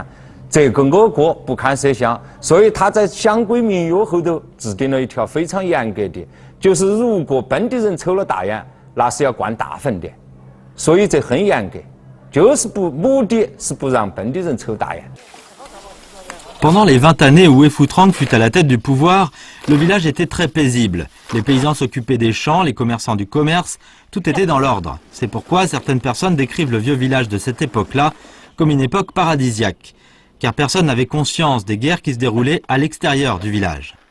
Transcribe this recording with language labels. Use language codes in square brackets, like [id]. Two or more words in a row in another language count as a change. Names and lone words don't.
[zh] 这个我国不堪设想，所以他在乡规民约后头制定了一条非常严格的，就是如果本地人抽了大烟，那是要灌大粪的，所以这很严格，就是目的是不让本地人抽大烟。 [fr] Pendant les 20 années où Wei Futrang fut à la tête du pouvoir, le village était très paisible. Les paysans s'occupaient des champs, les commerçants du commerce, tout était dans l'ordre. C'est pourquoi certaines personnes décrivent le vieux village de cette époque-là comme une époque paradisiaque. Car personne n'avait conscience des guerres qui se déroulaient à l'extérieur du village.